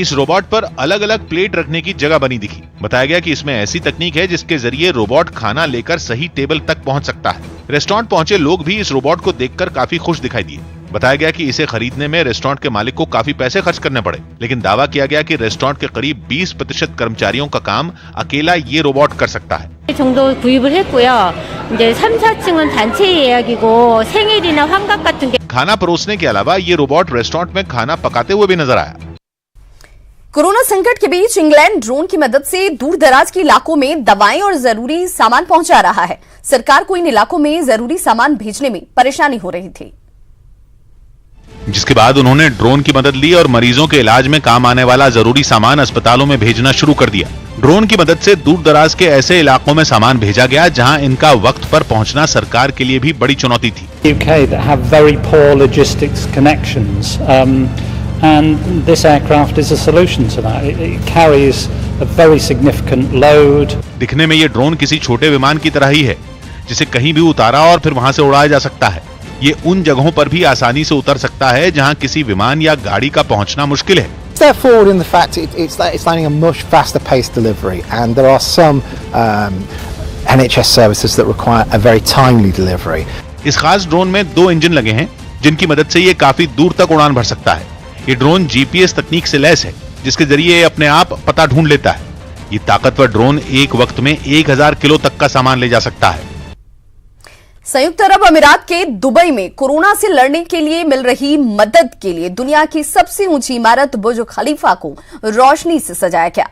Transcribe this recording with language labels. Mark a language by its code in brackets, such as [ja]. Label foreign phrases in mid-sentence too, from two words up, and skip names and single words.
[hi] इस रोबोट पर अलग अलग प्लेट रखने की जगह बनी दिखी। बताया गया कि इसमें ऐसी तकनीक है जिसके जरिए रोबोट खाना लेकर सही टेबल तक पहुंच सकता है। रेस्टोरेंट पहुंचे लोग भी इस रोबोट को देखकर काफी खुश दिखाई दिए। बताया गया कि इसे खरीदने में रेस्टोरेंट के मालिक को काफी पैसे खर्च करने पड़े, लेकिन दावा किया गया कि रेस्टोरेंट के करीब 20% कर्मचारियों का काम अकेला ये रोबोट कर सकता है। [ko] 정도 구입을 했고요. 이제 3, 4층은 단체 예약이고 생일이나 환갑 같은 게 [hi] खाना परोसने के अलावा ये रोबोट रेस्टोरेंट में खाना पकाते हुए भी नजर आया। कोरोना संकट के बीच इंग्लैंड ड्रोन की मदद से दूर दराज के इलाकों में दवाएं और जरूरी सामान पहुंचा रहा है। सरकार को इन इलाकों में जरूरी सामान भेजने में परेशानी हो रही थी। जिसके बाद उन्होंने ड्रोन की मदद ली और मरीजों के इलाज में काम आने वाला जरूरी सामान अस्पतालों में भेजना शुरू कर दिया। ड्रोन की मदद से दूर दराज के ऐसे इलाकों में सामान भेजा गया जहां इनका वक्त पर पहुंचना सरकार के लिए भी बड़ी चुनौती थी। [en] UK that have very poor logistics connections, and this aircraft is a solution to that. It carries a very significant load. [hi] दिखने में ये ड्रोन किसी छोटे विमान की तरह ही है, जिसे कहीं भी उतारा और फिर वहां से उड़ाया जा सकता है। ये उन जगहों पर भी आसानी से उतर सकता है जहां किसी विमान या गाड़ी का पहुंचना मुश्किल है। [en] Step forward in the fact it's landing a much faster paced delivery, and there are some NHS services that require a very timely delivery. [hi] इस खास ड्रोन में 2 इंजन लगे हैं जिनकी मदद से ये काफी दूर तक उड़ान भर सकता है। ये ड्रोन GPS तकनीक से लैस है जिसके जरिए ये अपने आप पता ढूंढ लेता है। ये ताकतवर ड्रोन एक वक्त में 1000 किलो तक का सामान ले जा सकता है। संयुक्त अरब अमीरात के दुबई में कोरोना से लड़ने के लिए मिल रही मदद के लिए दुनिया की सबसे ऊंची इमारत बुर्ज खलीफा को रोशनी से सजाया गया।